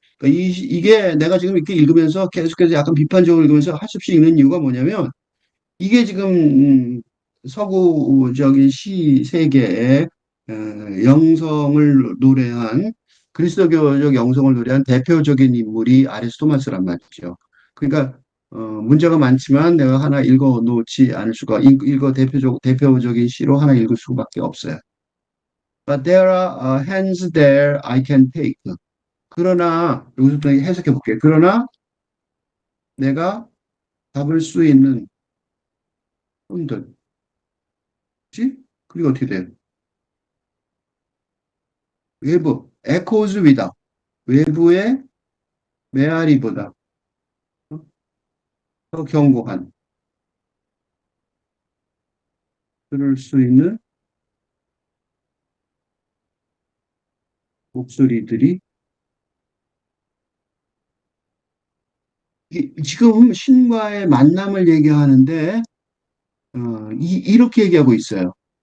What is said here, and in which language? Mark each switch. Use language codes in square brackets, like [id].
[ko] 그러니까 이게 내가 지금 이렇게 읽으면서 계속해서 약간 비판적으로 읽으면서 할 수 없이 읽는 이유가 뭐냐면 이게 지금 서구적인 시 세계의 영성을 노래한 그리스도교적 영성을 노래한 대표적인 인물이 아리스토마스란 말이죠. 그러니까 문제가 많지만 내가 하나 읽어 놓지 않을 수가 대표적인 시로 하나 읽을 수밖에 없어요. [en] But there are hands there I can take. [ko] 그러나, 여기서부터 해석해 볼게요. 그러나 내가 잡을 수 있는 손들. 그치? 그리고 어떻게 돼요? 외부, [en] echoes without. [ko] 외부의 메아리보다 더 견고한, 들을 수 있는 목소리들이 지금 신과의 만남을 얘기하는데 이렇게 얘기하고 있어요.